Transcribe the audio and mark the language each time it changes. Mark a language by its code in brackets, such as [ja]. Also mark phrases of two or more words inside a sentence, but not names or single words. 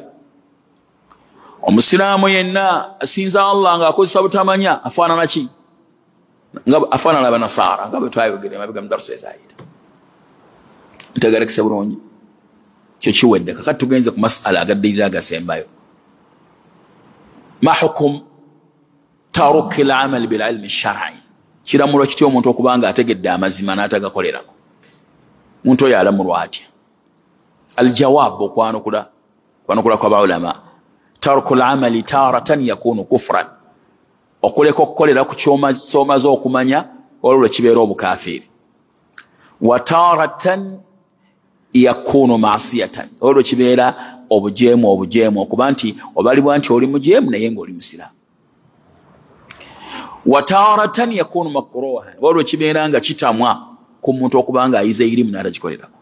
[lg] Omusiraamu yenna asinza Allah ng'akozesa butamanya afaanana ki? Afaanana Abanasaara, nga bwe twayogera emabega mu darusu ezaayita. Ntegeerekese bulungi. Kyo kiwedde. Kakati tugenze ku masala agaddirira agasembayo. [ar] ما حكم تارك العمل بالعلم الشرعي? [lg] Kiramulwa kitya omuntu okubanga ategedde amazima n'atagakolerako? Omuntu oyo alamulwa atya? [ar] Al-jawab, [lg] okwanukula kw'abaulama, [ar] تارك العمل تارة يكون كفرا. [lg] Okuleka okukolera ku ky'omaze okumanya olwo kibeera obukafiiri. [ar] وتارة يكون معصية, [lg] olwo kibeera obujeemu okuba nti obalibwa nti oli mujeemu naye ng'oli musiraamu. [ar] وتارة يكون مكروها, [lg] olwo kibeera nga kitamwa ku muntu okuba nga ayize irimu n'atagikolerako.